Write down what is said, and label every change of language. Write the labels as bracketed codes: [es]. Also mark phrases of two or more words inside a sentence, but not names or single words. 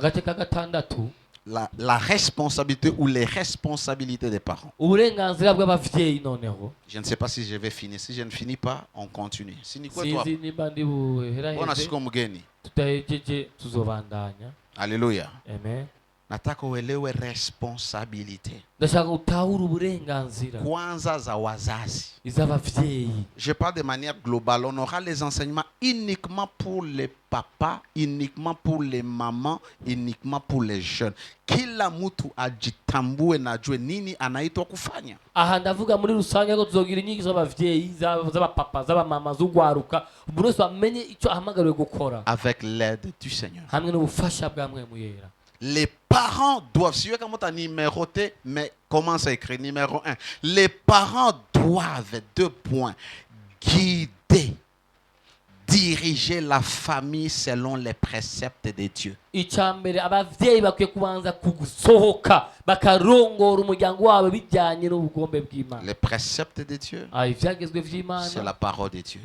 [fr] La responsabilité ou les responsabilités des parents. Je ne sais pas si je vais finir. Si je ne finis pas, on continue. Alléluia. Amen. [sw] Nataka uelewe responsabilité kwanza za wazazi. [fr] Je parle de manière globale. On aura les enseignements uniquement pour les papas, uniquement pour les mamans, uniquement pour les jeunes. [sw] Kila mtu ajitambue na ajue nini anaitwa kufanya. [rn] Aha ndavuga muri rusange ko tuzogira inyigisho z'abavyeyi z'abapapa z'abamama z'ugwaruka umuntu wese amenye icyo ahamagariwe gukora. [fr] Avec l'aide du Seigneur. [rn] Hamwe n'ubufasha bwa Mwemu Yera. [fr] Les parents doivent, si vous comment tu as numéroté, mais commence à écrire numéro 1. Les parents doivent, 2 points, guider, diriger la famille selon les préceptes de Dieu. Les préceptes de Dieu, c'est la parole de Dieu.